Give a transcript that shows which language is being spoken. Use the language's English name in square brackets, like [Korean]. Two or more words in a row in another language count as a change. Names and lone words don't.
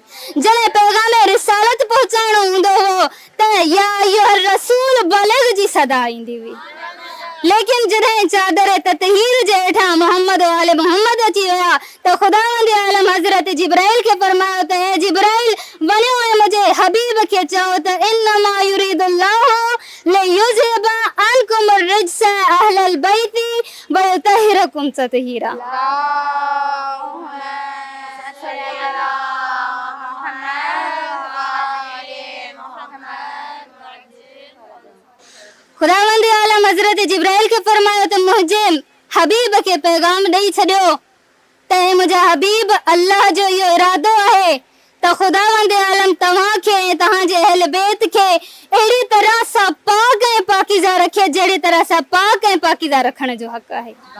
[Sindhi] जॾहिं पैगाम रिसालत पहुचाइणो हूंदो हो त [Arabic] يا أيها الرسول بلغ [Sindhi] जी सदा ईंदी हुई। लेकिन जॾहिं चादर ततहीर जे हेठां मोहम्मद वाले मोहम्मद अची विया त ख़ुदावंद आलम हज़रत जिब्राईल खे फरमायो त हे जिब्राईल वञो ऐं मुंहिंजे हबीब खे चओ त [Arabic] إنما يريد الله ليذهب عنكم الرجس أهل البيت ويطهركم تطهيرا. [Sindhi] ख़ुदावंद आलम हज़रत जिब्राईल खे फरमायो त मुंहिंजे हबीब खे पैगाम ॾेई छॾियो त हे मुंहिंजा हबीब, अल्लाह जो इहो इरादो आहे त ख़ुदावंद आलम तव्हांखे ऐं तव्हांजे अहल बैत खे अहिड़ी तरह सां पाक ऐं पाकीज़ा रखे जहिड़ी तरह सां पाक ऐं पाकीज़ा रखण जो हक़ आहे।